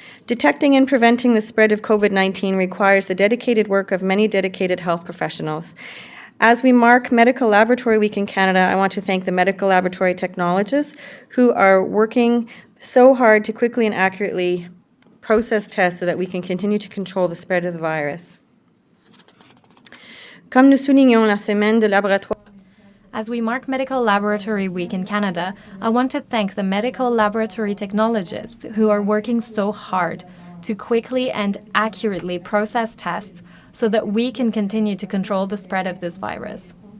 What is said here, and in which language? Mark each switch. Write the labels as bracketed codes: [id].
[en] Detecting and preventing the spread of COVID-19 requires the dedicated work of many dedicated health professionals. As we mark Medical Laboratory Week in Canada, I want to thank the medical laboratory technologists who are working so hard to quickly and accurately process tests so that we can continue to control the spread of the virus. [fr] Comme nous soulignons la semaine de laboratoire. [en] As we mark Medical Laboratory Week in Canada, I want to thank the medical laboratory technologists who are working so hard to quickly and accurately process tests so that we can continue to control the spread of this virus.